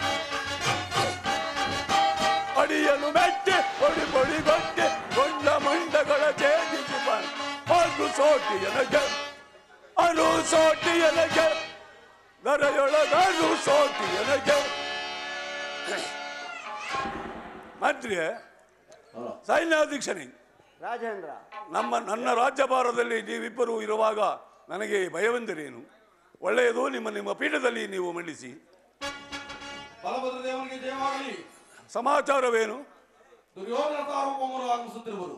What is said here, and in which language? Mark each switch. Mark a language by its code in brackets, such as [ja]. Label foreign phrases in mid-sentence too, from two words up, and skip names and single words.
[kn] ಅಡಿಯಲು ಮೆಟ್ಟಿ ಪುಡಿ ಪುಡಿ ಗಟ್ಟಿ ಗೊಂಡ ಮಂಡಗಳ ಛೇದಿಸಿ ಆರು ಸೋಟಿಯನಗೆ ಅರು ಸೋಟಿಯನಗೆ ದರೆಯೊಳಗಾರು ಸೋಟಿಯನಗೆ ಮಂತ್ರಿ ಸೈನ್ಯಾಧೀಕ್ಷನೇ ರಾಜೇಂದ್ರ, ನನ್ನ ರಾಜ್ಯಭಾರದಲ್ಲಿ ನೀವಿಬ್ಬರು ಇರುವಾಗ ನನಗೆ ಭಯವೆಂದರೇನು? ಒಳ್ಳೆಯದು, ನಿಮ್ಮ ಪೀಠದಲ್ಲಿ ನೀವು ಮಂಡಿಸಿ. ಬಲಭದ್ರದೇವನಿಗೆ ಜಯವಾಗಲಿ. ಸಮಾಚಾರವೇನು? ದುರ್ಯೋಧನ ಸಾರ್ವಭೌಮರು ಆಗಮಿಸುತ್ತಿರುವರು.